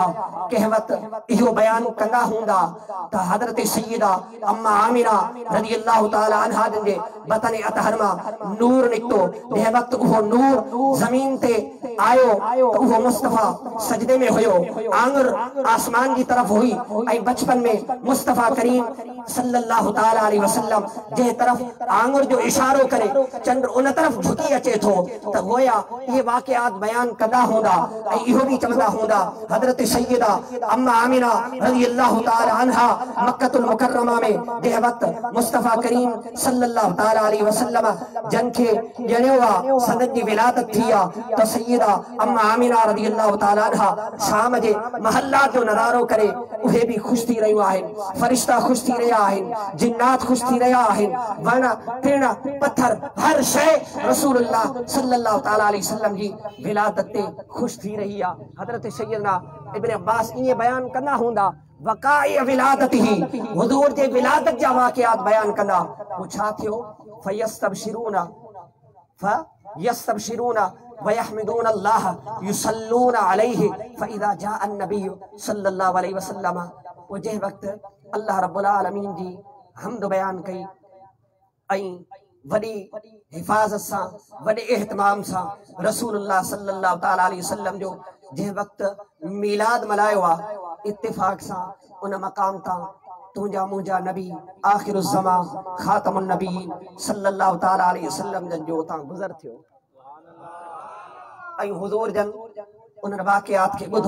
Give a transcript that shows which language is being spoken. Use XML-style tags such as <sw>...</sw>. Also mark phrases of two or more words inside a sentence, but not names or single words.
<sd>कंहिं वक़्तु इहो बयान कंदा हूंदा त हज़रत सय्यदा अम्मा आमिना</sd> <ar>رضي الله تعالى عنها</ar> <sd>जे बतन अतहर मां नूर निकतो। जंहिं वक़्तु उहो नूर ज़मीन ते आयो त उहो मुस्तफ़ा सजदे में हुयो, आंगुर आसमान की तरफ हुई ऐं बचपन में मुस्तफ़ा करीम</sd> <ar>صلى الله تعالى عليه وسلم</ar> <sd>जे तरफ आंगुर जो इशारो करे चंद्र उन तरफ झुकी अचे थो त गोया ये वाक़ियात बयान कंदा हूंदा ऐं इहो भी चवंदा हूंदा हज़रत सय्यदा अम्मा आमिना</sd> <ar>رضي الله تعالى عنها</ar> <sd>मक्कतुल मुकर्रमा में जंहिं वक़्तु मुस्तफ़ा करीम</sd> <ar>صلى الله تعالى عليه وسلم</ar> <sd>जन खे ॼणियो आहे, संदन जी विलादत थी आहे त सय्यदा अम्मा आमिना</sd> <ar>رضي الله تعالى عنها</ar> <sd>शाम जे महल्ला जो नज़ारो करे उहे भी खुश थी रहियूं आहिनि, फरिश्ता खुश थी रहिया आहिनि, जिन्नात खुश थी रहिया आहिनि, वण टिण पत्थर हर शइ</sd> <ar>رسول الله صلى الله تعالى عليه وسلم</ar> <sd>जी विलादत ते खुश थी रही आहे। हज़रत सय्यदना इब्न अब्बास इहे बयान कंदा हूंदा वक़ाई विलादत ही हुजूर जे विलादत जा वाक़ियात बयान कंदा। वो छा थियो</sd> <ar>فيستبشرون ويحمدون الله يصلون عليه فإذا جاء النبي صلى الله عليه وسلم.</ar> <sd>वो जंहिं वक़्तु</sd> <ar>الله رب العالمين</ar> <sd>जी हमद बयान कई ऐं वॾी हिफ़ाज़त सां वॾे एहतमाम सां</sd> <ar>رسول الله صلى الله تعالى عليه وسلم</ar> <sd>जो जंहिं वक़्तु मीलाद मल्हायो आहे, इत्तिफ़ाक़ सां उन मक़ाम तां तुंहिंजा मुंहिंजा नबी आख़िरुज़्ज़मान</sd> <ar>خاتم النبيين صلى الله تعالى عليه وسلم</ar> <sd>जन जो उतां गुज़र थियो ऐं हुज़ूर जन उन वाक़ियात खे ॿुधो।</sd>